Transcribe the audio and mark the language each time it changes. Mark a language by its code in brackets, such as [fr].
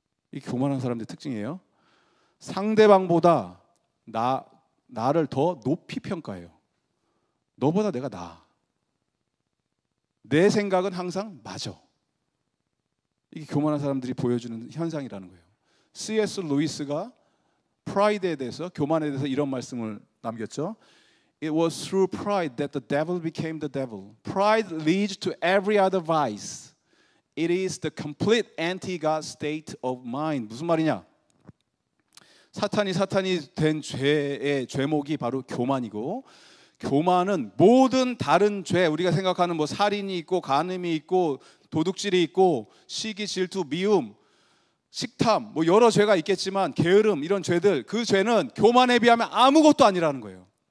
[ko] 이게 교만한 사람들의 특징이에요. 상대방보다 나를 더 높이 평가해요. 너보다 내가 나아. 내 생각은 항상 맞아. 이게 교만한 사람들이 보여주는 현상이라는 거예요. C.S. 루이스가 프라이드에 대해서, 교만에 대해서 이런 말씀을 남겼죠. [en] It was through pride that the devil became the devil. Pride leads to every other vice. It is the complete anti-God state of mind. [ko] 무슨 말이냐? 사탄이 된 죄의 죄목이 바로 교만이고, 교만은 모든 다른 죄, 우리가 생각하는 뭐 살인이 있고 간음이 있고 도둑질이 있고 시기, 질투, 미움, 식탐, 뭐 여러 죄가 있겠지만 게으름, 이런 죄들, 그 죄는 교만에 비하면 아무것도 아니라는 거예요.